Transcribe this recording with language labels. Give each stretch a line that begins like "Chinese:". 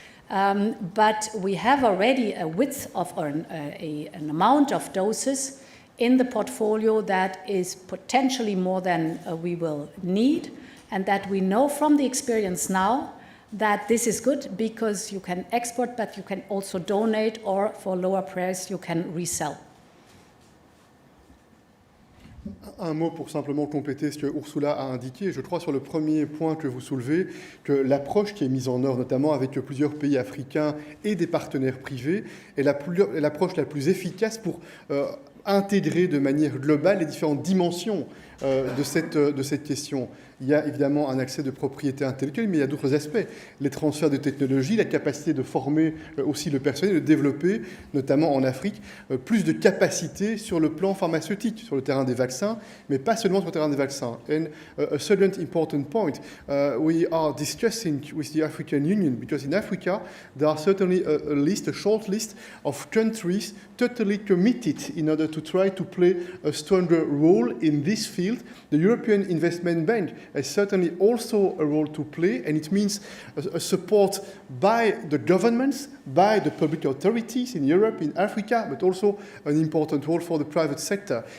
English: But we have already a width of, or an amount of doses in the portfolio that is potentially more than we will need, and that we know from the experience now that this is good because you can export, but you can also donate, or for lower price you can resell.
French: Un mot pour simplement compléter ce que Ursula a indiqué. Je crois sur le premier point que vous soulevez, que l'approche qui est mise en œuvre, notamment avec plusieurs pays africains et des partenaires privés, est l'approche la plus efficace pour intégrer de manière globale les différentes dimensions de cette question. Il y a évidemment un accès de propriété intellectuelle, mais il y a d'autres aspects. Les transferts de technologies, la capacité de former aussi le personnel, de développer, notamment en Afrique, plus de capacités sur le plan pharmaceutique, sur le terrain des vaccins, mais pas seulement sur le terrain des vaccins.
English: And a second important point, we are discussing with the African Union, because in Africa there are certainly a short list of countries totally committed in order to try to play a stronger role in this field. The European Investment Bank has certainly also a role to play, and it means a support by the governments, by the public authorities in Europe, in Africa, but also an important role for the private sector.